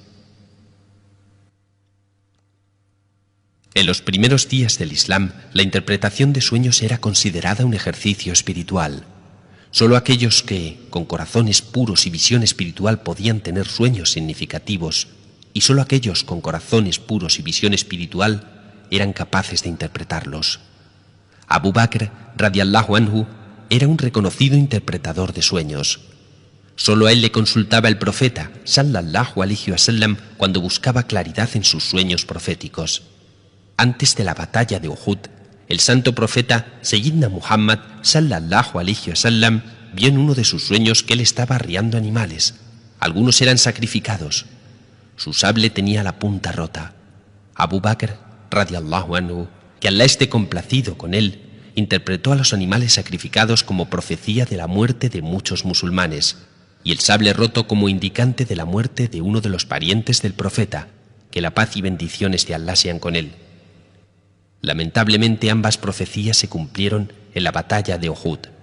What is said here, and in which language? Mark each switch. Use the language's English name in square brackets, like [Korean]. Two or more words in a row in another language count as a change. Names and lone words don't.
[Spanish] En los primeros días del Islam, la interpretación de sueños era considerada un ejercicio espiritual. Solo aquellos que, con corazones puros y visión espiritual, podían tener sueños significativos, y solo aquellos con corazones puros y visión espiritual eran capaces de interpretarlos. [Arabic] أبو بكر رضي الله عنه, [Spanish] era un reconocido interpretador de sueños. Solo a él le consultaba el profeta, [Arabic] صلى الله عليه وسلم, [Spanish] cuando buscaba claridad en sus sueños proféticos. Antes de la batalla de Uhud, el santo profeta [Arabic] سيدنا محمد صلى الله عليه وسلم [Spanish] vio en uno de sus sueños que él estaba arriando animales. Algunos eran sacrificados. Su sable tenía la punta rota. [Arabic] أبو بكر رضي الله عنه, [Spanish] que Allah esté complacido con él, interpretó a los animales sacrificados como profecía de la muerte de muchos musulmanes y el sable roto como indicante de la muerte de uno de los parientes del profeta, que la paz y bendiciones de Allah sean con él. Lamentablemente ambas profecías se cumplieron en la batalla de Uhud.